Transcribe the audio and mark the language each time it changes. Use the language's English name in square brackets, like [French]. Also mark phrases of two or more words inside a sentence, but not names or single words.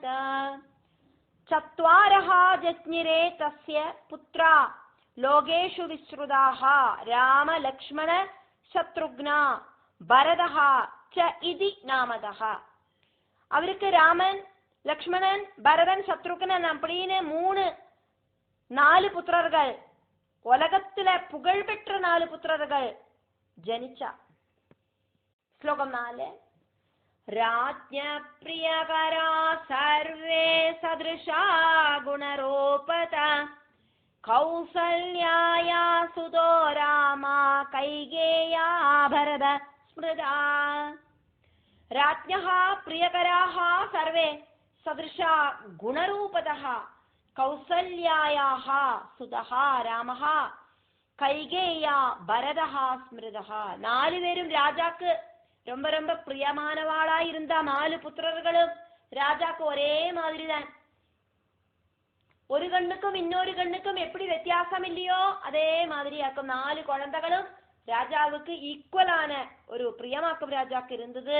[Sanskrit] चत्वारः जज्ञिरे तस्य पुत्राः लोकेषु विश्रुताः राम लक्ष्मण शत्रुघ्नाः भरतः च इति नामतः. [Tamil] அவருக்கு ராமன், லக்ஷ்மணன், பரதன், சத்ருக்னன் அப்படின்னு 4 புத்திரர்கள், உலகத்துல புகழ்பெற்ற 4 புத்திரர்கள் ஜனிச்சா. ஸ்லோகம் 4. [Sanskrit] राज्ञ प्रियकरा सर्वे सदृशा गुणरूपता कौसल्याया सुतो रामा कैकेय्या भरत स्मृता. राज्ञः प्रियकराः सर्वे सदृशा गुणरूपतः कौसल्यायाः सुतः रामः कैकेय्या भरतः स्मृतः. [Tamil] 4 பேரும் ராஜாக்கு ரொம்ப ரொம்ப பிரியமானவாளா இருந்த 4 புத்திரர்களும் ராஜாக்கு ஒரே மாதிரி தான். ஒரு கண்ணுக்கும் இன்னொரு கண்ணுக்கும் எப்படி வித்தியாசம் இல்லையோ அதே மாதிரியாக்கும் 4 குழந்தைகளும் ராஜாவுக்கு ஈக்குவலான ஒரு பிரியமாக்கும் ராஜாக்கு இருந்தது.